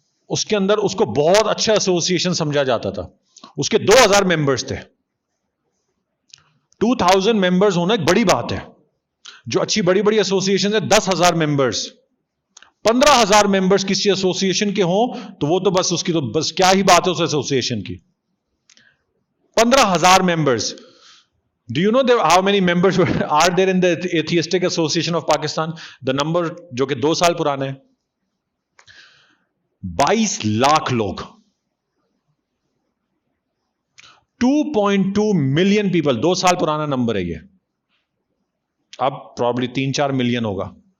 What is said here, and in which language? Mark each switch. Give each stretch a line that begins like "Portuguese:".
Urdu: اس کے اندر اس کو بہت اچھا ایسوسیشن سمجھا جاتا تھا. اس کے 2000 ممبرز تھے. 2000 ممبرز ہونا ایک بڑی بات ہے. جو اچھی بڑی بڑی ایسوسیشن ہے 10,000 ممبرز, 15,000 ممبرز کسی ایسوسیشن کے ہوں تو وہ تو بس اس کی تو بس کیا ہی بات ہے اس ایسوسیشن کی. 15,000 members.
English: Do you know how many members are there in the Atheistic Association of Pakistan? The number
Urdu: جو کہ 2 سال پرانا ہے, 22 لاکھ لوگ, 2.2 ملین پیپل. 2 سال پرانا نمبر ہے یہ, اب پرابلی 3-4 ملین ہوگا.